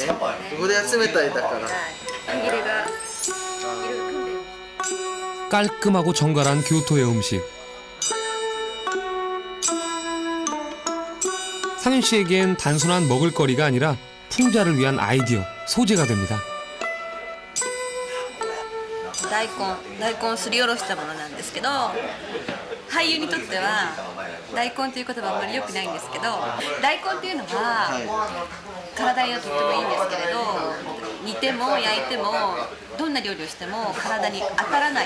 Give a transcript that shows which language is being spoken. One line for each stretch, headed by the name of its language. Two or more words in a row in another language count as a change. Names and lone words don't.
Korean: 우리가
Japanese: 冷たいだから.
Korean: 깔끔하고 정갈한 교토의 음식. 상윤 씨에겐 단순한 먹을거리가 아니라 풍자를 위한 아이디어, 소재가 됩니다.
Japanese: 大根すりおろしたものなんですけど、俳優にとっては大根という言葉はあんまり良くないんですけど、大根っていうのは体にはとってもいいんですけれど、煮ても焼いてもどんな料理をしても体に当たらない。